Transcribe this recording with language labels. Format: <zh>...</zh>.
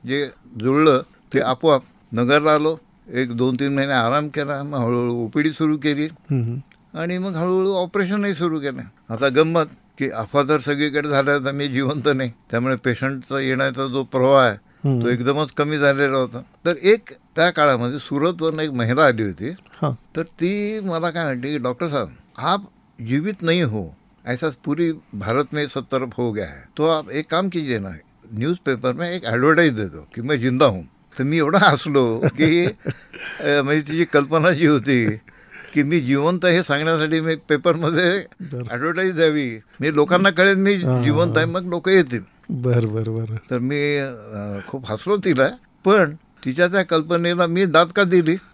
<mr>जे जुळलं ते आपोआप. नगरला आलो, 1-2-3 महिने आराम केला, मग हळूहळू OPD सुरू केली आणि मग हळूहळू ऑपरेशनही सुरू केलं. आता गंमत की अफवा तर सगळीकडे झाल्या, तर मी जिवंत नाही, त्यामुळे पेशंटचा येण्याचा जो प्रवाह आहे तो एकदमच कमी झालेला होता. तर एक त्या काळामध्ये सुरतवरून एक महिला आली होती. तर ती मला काय म्हणते की</mr> <hi>डॉक्टर साहब आप जीवित नहीं हो, ऐसा पूरी भारत में सब तरफ हो गया है, तो आप एक काम कीजिए ना, न्यूज़पेपर में एक ॲडव्हर्टाईज देतो की मैं जिंदा हूँ.</hi> <mr>तर मी एवढा हसलो की म्हणजे तिची कल्पना जी होती की मी जिवंत हे सांगण्यासाठी मी पेपरमध्ये ॲडव्हर्टाईज द्यावी, मी लोकांना कळेल मी जिवंत आहे, मग लोक येतील. बरं. तर मी खूप हसलो तिला, पण तिच्या त्या कल्पनेला मी दाद का दिली.</mr>